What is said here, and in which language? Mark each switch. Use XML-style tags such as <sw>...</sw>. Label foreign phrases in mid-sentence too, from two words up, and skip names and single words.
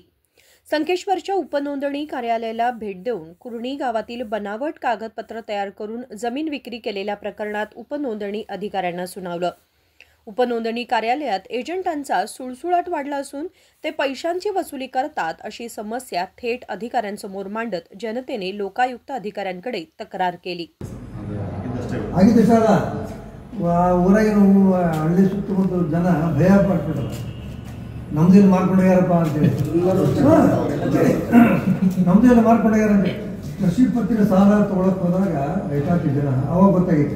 <mr>संकेश्वरच्या उपनोंदणी कार्यालयाला भेट देऊन कुर्णी गावातील बनावट कागदपत्र तयार करून जमीन विक्री केलेल्या प्रकरणात उपनोंदणी अधिकाऱ्यांना सुनावलं। उपनोंदणी कार्यालयात एजंटांचा सुळसुळाट वाढला असून ते पैशांची वसुली करतात अशी समस्या थेट अधिकाऱ्यांसमोर मांडत जनतेने लोकायुक्त अधिकाऱ्यांकडे तक्रार केली।</mr> <kn>ಆಗಿದ್ದ ಸರ್ ಊರಾಗಿನ ಹಳ್ಳಿ ಸುತ್ತಮುತ್ತ ಜನ ಭಯ ಪಡ್ಬಿಟ್ರು, ನಮ್ದೇನು ಮಾರ್ಕೊಂಡೋಗ್ಯಾರಪ್ಪ ಅಂತೇಳಿ ನಮ್ದೇನು ಮಾರ್ಕೊಂಡೋಗ್ಯಾರಂತೆ ಕೃಷಿ ಪತ್ತಿನ ಸಾಲ ತೊಗೊಳಕ್ಕೆ ಹೋದಾಗ ರೈತಾಪಿ ಜನ ಅವಾಗ ಗೊತ್ತಾಗಿತ್ತು।</kn>